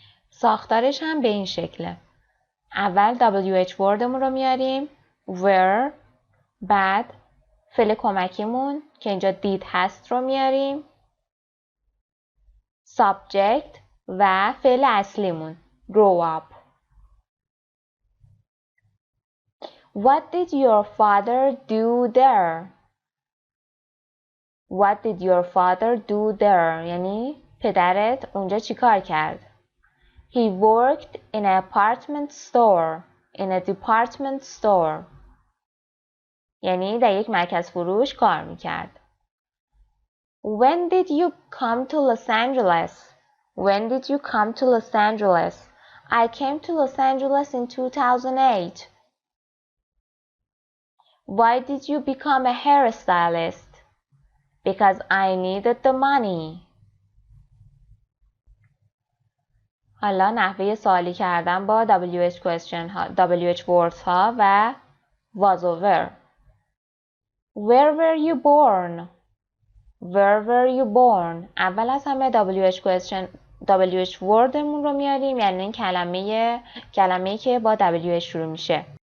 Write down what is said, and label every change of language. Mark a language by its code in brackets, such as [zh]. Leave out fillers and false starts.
[fa] ساختارش هم به این شکله. اول WH wordمون رو میاریم. [en] Where. [fa] بعد فعل کمکیمون که اینجا did هست رو میاریم. Subject و فعل اصلیمون. [en] Grow up. What did your father do there? What did your father do there؟ [fa] یعنی پدرت اونجا چی کار کرد؟ [en] He worked in a department store. In a department store. [fa] یعنی در یک مرکز فروش کار میکرد. [en] When did you come to Los Angeles? When did you come to Los Angeles? I came to Los Angeles in 2008. Why did you become a hairstylist? Because I needed the money. [fa] حالا نحوه سوالی کردن با WH question ها، WH words ها و was و were. [en] Where were you born? Where were you born? [fa] اول از همه WH wordمون رو میاریم، یعنی این کلمه‌ای که با WH شروع میشه.